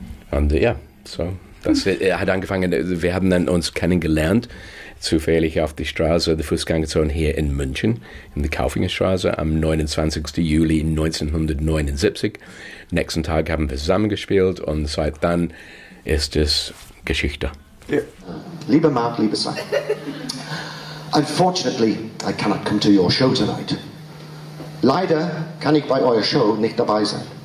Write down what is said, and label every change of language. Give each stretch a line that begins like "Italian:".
German: Und ja, so. Das hat angefangen, wir haben dann uns kennengelernt, zufällig auf die Straße, die Fußgängerzone hier in München, in der Kaufingerstraße, am 29. Juli 1979. Nächsten Tag haben wir zusammengespielt und seit dann ist es Geschichte. Yeah. Lieber Mark, lieber Simon,
English: unfortunately, I cannot come to your show tonight.
German: Leider kann ich bei eurer Show nicht dabei sein.